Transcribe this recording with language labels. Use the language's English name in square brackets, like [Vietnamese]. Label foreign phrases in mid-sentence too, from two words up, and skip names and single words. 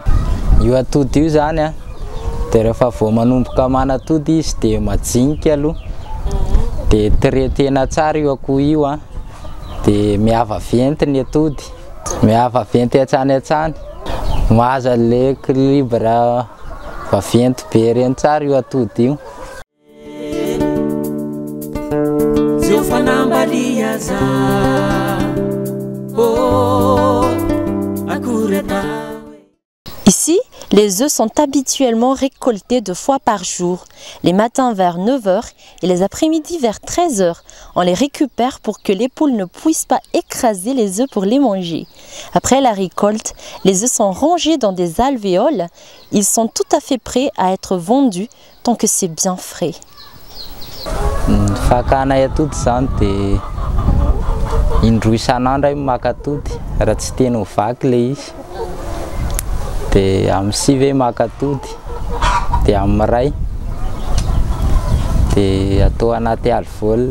[Malagasy] Io atody io zany dia rehefa vao manomboka manatody izy dia majinika aloha, dia traitena tsara io akoho io dia miava venty ny atody, miava venty hatsany. Mahazo [French] le équilibre [Malagasy] vaventy be reny tsara io atody io. [French] Ici, les œufs sont habituellement récoltés 2 fois par jour, les matins vers 9 h et les après-midi vers 13 h. On les récupère pour que les poules ne puissent pas écraser les œufs pour les manger. Après la récolte, les œufs sont rangés dans des alvéoles. Ils sont tout à fait prêts à être vendus tant que c'est bien frais. [Malagasy] Fakana atody zany dia indroa isan'andro maka atody raha tsy teny ho vaky le izy. Dia amin'ny 6 maka atody, dia amin'ny ray dia atao anaty alvéole.